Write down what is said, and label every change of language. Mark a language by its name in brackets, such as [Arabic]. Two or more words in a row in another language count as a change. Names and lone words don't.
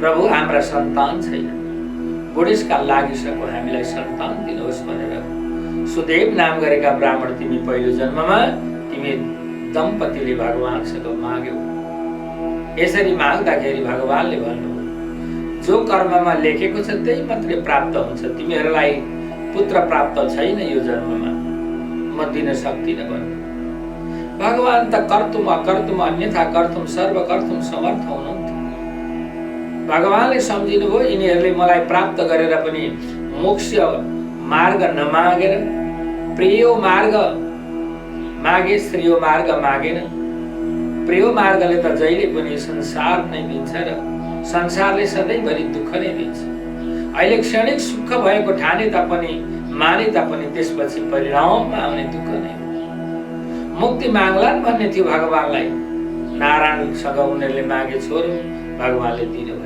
[Nepali] प्रभु, हाम्रा सन्तान छैन, बुढेसकाल लागिसक्यो, हामीलाई सन्तान दिनुहोस् भनेर सुदेव नाम गरेका ब्राह्मण तिमी पहिलो जन्ममा तिमी दम्पतिले भगवानसँग माग्यौ। यसरी माग्दाखेरि भगवानले भन्नुभयो, जो कर्ममा लेखेको छ त्यही मात्रै प्राप्त हुन्छ। तिमीहरूलाई पुत्र प्राप्त छैन यो जन्ममा, म दिन सक्दिनँ भन्नु। भगवान त [Sanskrit] कर्तुम अकर्तुम अन्यथा कर्तुम सर्व कर्तुम [Nepali] समर्थ हुनुहुन्थ्यो। भगवानले सम्झिनुभयो, यिनीहरूले मलाई प्राप्त गरेर पनि मोक्ष मार्ग नमागेर प्रियो मार्ग मागे, श्रेयो मार्ग मागेन। प्रियो मार्गले त जहिले पनि संसार नै दिन्छ र संसारले सधैँभरि दुःख नै दिन्छ। अहिले क्षणिक सुख भएको ठाने तापनि माने तापनि त्यसपछि परिणाममा आउने दुःख नै हो। मुक्ति माग्लान् भन्ने थियो भगवानलाई। नारायणसँग उनीहरूले मागे छोरो, भगवानले दिनुभयो।